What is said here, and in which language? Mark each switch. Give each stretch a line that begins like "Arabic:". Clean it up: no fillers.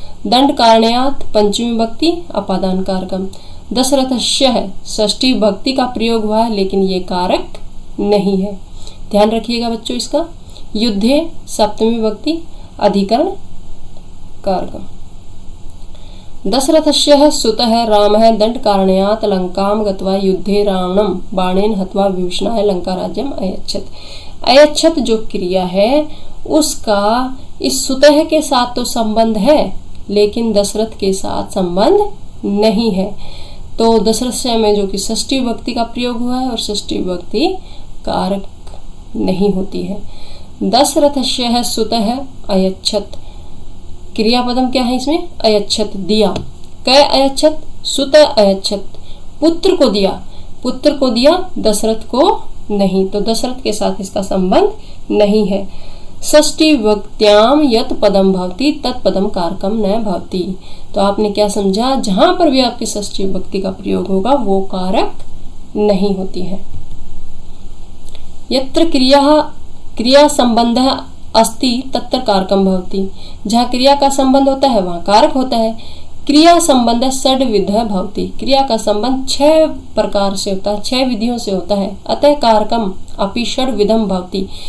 Sanskrit: दंड कारणात् पंचमी विभक्ति अपादान कारकम।
Hindi: दशरथस्य है षष्ठी विभक्ति का प्रयोग हुआ है, लेकिन ये कारक नहीं है, ध्यान रखिएगा बच्चों इसका।
Sanskrit: युद्धे सप्तमी विभक्ति अधिकरण कारकम। दशरथस्य सुतः रामः दंड कारणात् लंकां गत्वा युद्धे रावणं बाणेन हत्वा विभीषणाय लंका राज्यम अयच्छत्।
Hindi: अयच्छत् जो क्रिया है उसका इस सुतः के साथ तो संबंध है, लेकिन दशरथ के साथ संबंध नहीं है। तो दशरथ में जो कि षष्ठी विभक्ति का प्रयोग हुआ है और षष्ठी विभक्ति कारक नहीं होती है।
Sanskrit: दशरथस्य सुतः अयच्छत्, क्रियापदम
Hindi: क्या है इसमें?
Sanskrit: अयच्छत्, दिया। कै अयच्छत्? सुत अयच्छत्,
Hindi: पुत्र को दिया। पुत्र को दिया, दशरथ को नहीं, तो दशरथ के साथ इसका संबंध नहीं है।
Sanskrit: षष्ठी विभक्त्याम यत पदम भवति तत्पदम कारकम न भवति।
Hindi: तो आपने क्या समझा, जहां पर भी आपकी षष्ठी विभक्ति का प्रयोग होगा वो कारक नहीं होती है।
Sanskrit: यत्र क्रिया संबंध अस्ति तत्र कारकम भवति।
Hindi: जहाँ क्रिया का संबंध होता है वहाँ कारक होता है।
Sanskrit: क्रिया संबंध षड्विध भवति।
Hindi: क्रिया का संबंध 6 प्रकार से होता है, 6 विधियों से होता है।
Sanskrit: अतः कारकम अपि षड्विधम भवति।